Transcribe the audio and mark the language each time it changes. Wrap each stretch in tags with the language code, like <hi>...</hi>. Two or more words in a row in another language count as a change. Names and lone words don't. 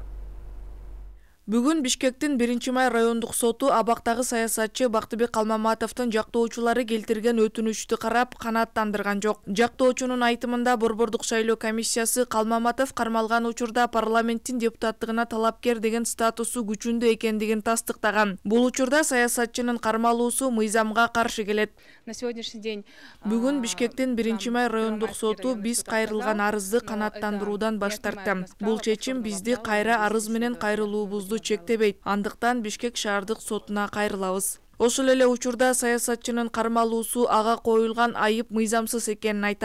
<ky>Бүгүн Бишкектин 1-май райондук соту абактагы саясатчы Бактыбек Калмаматовдун жактоочулары келтирген өтүнүчтү карап, канааттандырган жок. Жактоочунун айтымында Борбордук шайлоо комиссиясы Калмаматов кармалган учурда парламенттин депутаттыгына талапкер деген статусу күчүндө экендигин тастыктаган. Бул учурда саясатчынын кармалуусу мыйзамга каршы келет.</ky> <ru>На сегодняшний день</ru> <ky>Бүгүн Бишкектин 1-май райондук соту биз кайрылган арызды канааттандыруудан баш тартты. Бул чечим бизди кайра арыз менен кайрылуубузду чектебейт. Андыктан Бишкек шаардык сотуна кайрылабыз. Ошол эле учурда саясатчынын кармалуусу ага коюлган айып мыйзамсыз экенин айтат.</ky>